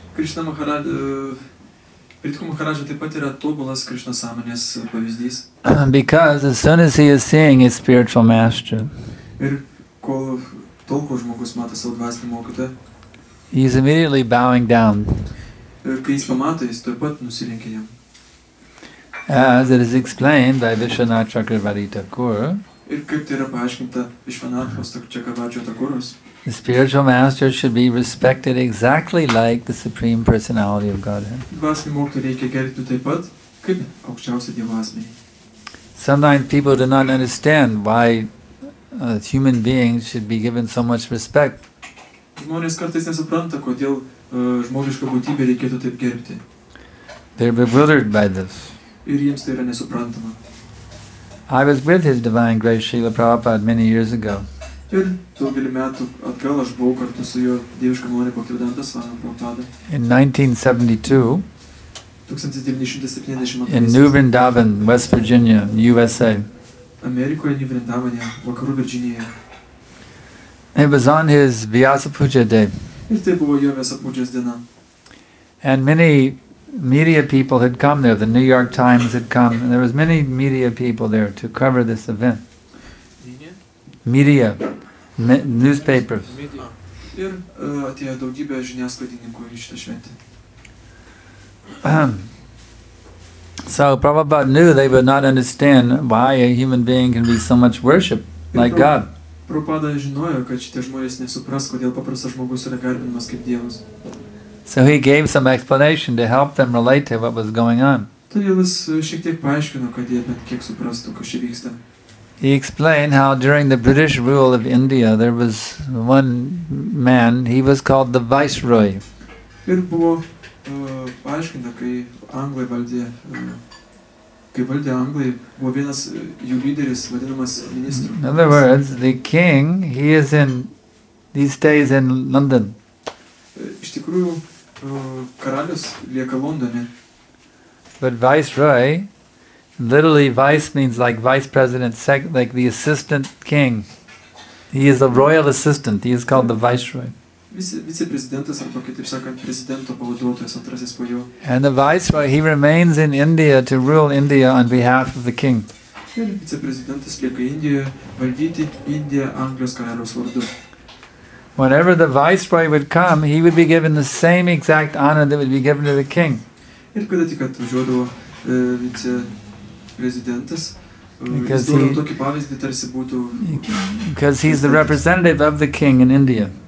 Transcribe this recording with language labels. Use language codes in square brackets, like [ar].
[lt] Krishna Maharaj, Prithu Maharaj taip pat yra tobulas Krishna sąmonės pavyzdys. [en] Because as soon as he is seeing his spiritual master, [lt] Ir tol, kol žmogus mato savo dvasinį mokytoją, [en] he is immediately bowing down. [lt] ir kai jis pamato, jis taip pat nusilenkia jam. [en] As it is explained by Vishwanath Chakravarti Thakur, [lt] Ir kaip tai yra paaiškinta Vishwanathos Chakravarti Thakuros, [en] the spiritual master should be respected exactly like the Supreme Personality of Godhead. [lt] dvasinį mokytoją reikia gerbti taip pat, kaip aukščiausią Dievo asmenį. [en] Sometimes people do not understand why human beings should be given so much respect. [lt] Žmonės kartais nesupranta, kodėl žmogišką būtybę reikėtų taip gerbti. [en] They're bewildered by this. [lt] Ir jiems tai yra nesuprantama. [en] I was with His Divine Grace Srila Prabhupada many years ago. [lt] Ir daugelį metų atgal aš buvau kartu su jo dieviška malonė Bhaktivedantas Swami Prabhupada. [en] In 1972, [lt] 1970 [en] in New Vrindavan, West Virginia, USA. [lt] Amerikoje, New Vrindavane, Vakarų Virdžinijoje. [en] It was on his Vyasa Puja day. [lt] Ir tai buvo jo Vyasa Pujas diena. [en] And many media people had come there. The New York Times had come. And there was many media people there to cover this event. Media, newspapers. [lt] Ir atėjo daugybė žiniasklaidininkų į šitą šventę. [en] So Prabhupada knew they would not understand why a human being can be so much worshipped like God. [lt] Prabhupada žinojo, kad šitie žmonės nesupras, kodėl paprastas žmogus yra garbinamas kaip Dievas. [en] So he gave some explanation to help them relate to what was going on. [lt] Todėl jis šiek tiek paaiškino, kad jie bent kiek suprastų, kas čia vyksta. [en] He explained how during the British rule of India there was one man, he was called the Viceroy. [lt] Ir buvo paaiškinta, kai Anglai valdė, Anglai, buvo vienas jų lyderis, vadinamas ministru. [en] In other words, the king, he stays in London. [lt] Iš tikrųjų, karalius lieka Londone. [en] But Viceroy Literally, vice means like vice president, like the assistant king. He is a royal assistant. He is called the viceroy. [lt] Viceprezidentas arba kitaip sakant prezidento pavaduotojas antrasis po jo. [en] And the viceroy, he remains in India to rule India on behalf of the king. [lt] Ir viceprezidentas lieka Indijoje valdyti Indiją Anglijos karaliaus vardu. [en] Whenever the viceroy would come, he would be given the same exact honor that would be given to the king. [lt] Ir kada tik atvažiuodavo viceprezidentas, jis duodavo tokį pavyzdį, tarsi būtų... [en] Because he's the representative of the king in India.